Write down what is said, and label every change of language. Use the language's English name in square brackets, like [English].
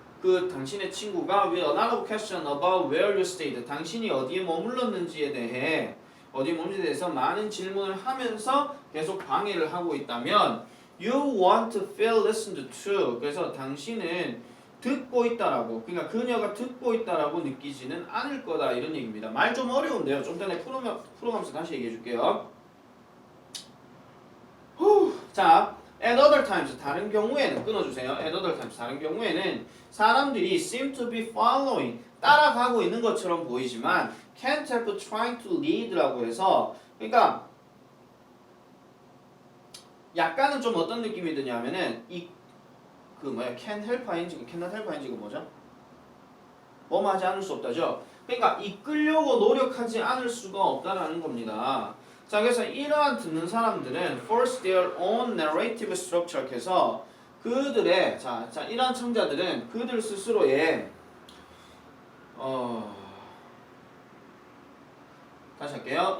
[Korean] 그 당신의 친구가 [English] with another question about where you stayed [Korean] 당신이 어디에 머물렀는지에 대해서 많은 질문을 하면서 계속 방해를 하고 있다면 [English] You want to feel listened to. [Korean] 그래서 당신은 듣고 있다라고, 그러니까 그녀가 듣고 있다라고 느끼지는 않을 거다 이런 얘기입니다. 말 좀 어려운데요. 좀 전에 풀어가면서 다시 얘기해 줄게요. 자, [English] at other times [Korean] 다른 경우에는 끊어주세요. [English] at other times [Korean] 다른 경우에는 사람들이 [English] seem to be following [Korean] 따라가고 있는 것처럼 보이지만 [English] can't help trying to lead [Korean] 라고 해서 그러니까 약간은 좀 어떤 느낌이 드냐면은 can help ing, cannot help ing가 뭐죠? 뭐하지 않을 수 없다죠. 그러니까 이끌려고 노력하지 않을 수가 없다라는 겁니다. 자, 그래서 이러한 듣는 사람들은 [English] force their own narrative structure [Korean] 해서 그들의 자 이러한 청자들은 그들 스스로의 다시 할게요.